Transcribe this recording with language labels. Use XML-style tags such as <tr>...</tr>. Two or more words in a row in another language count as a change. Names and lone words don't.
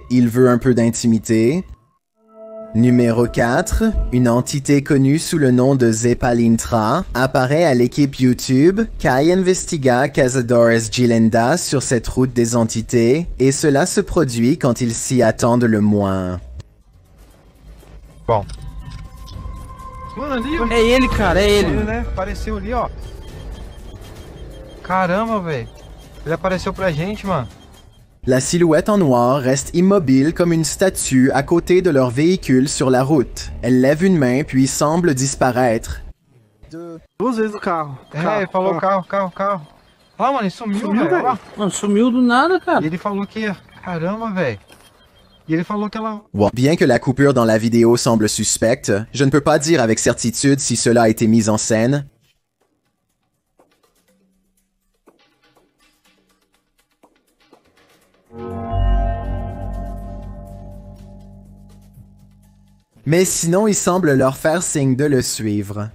<fr>Il veut un peu d'intimité. Numéro 4. Une entité connue sous le nom de Zepalintra apparaît à l'équipe YouTube Kai Investiga Cazadores Gilenda sur cette route des entités, et cela se produit quand ils s'y attendent le moins.</fr> <pt>Bom. Mano, ali, ó. É ele, cara, é ele. Né? Apareceu ali, ó. Caramba, velho. Ele apareceu pra gente, mano.</pt> <fr>La silhouette en noir reste immobile comme une statue à côté de leur véhicule sur la route. Elle lève une main puis semble disparaître.</fr> <pt>Duas vezes o carro. É, ele falou carro. Ah, mano, ele sumiu, Sumiu, velho. velho. Mano, sumiu do nada, cara. E ele falou que... Caramba, velho. E ele falou que ela...</pt> <fr>Bien que la coupure dans la vidéo semble suspecte, je ne peux pas dire avec certitude si cela a été mis en scène. Mais sinon, il semble leur faire signe de le suivre.</fr>